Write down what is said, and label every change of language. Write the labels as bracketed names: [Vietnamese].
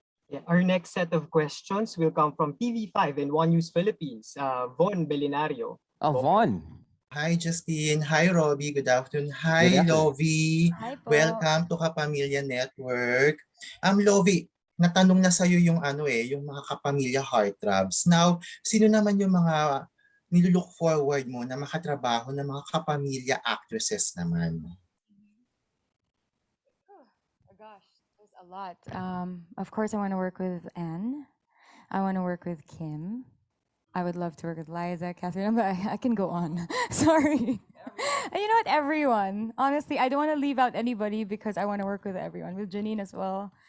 [English] Yeah, our next set of questions will come from TV5 and One News Philippines, Von Belinario. Von. Hi, Justine. Hi, Robbie. Good afternoon. Hi, Good afternoon. Lovi. Hi po. Welcome to Kapamilya Network. [Filipino] Lovi, natanong na sa'yo yung yung mga Kapamilya heartthrobs. Now, sino naman yung mga nilulook forward mo na makatrabaho ng mga Kapamilya actresses naman? [English] Oh gosh, there's a lot. Of course, I want to work with Anne. I want to work with Kim. I would love to work with Liza, Catherine, but I can go on. Sorry. And you know what? Everyone. Honestly, I don't want to leave out anybody because I want to work with everyone, with Janine as well.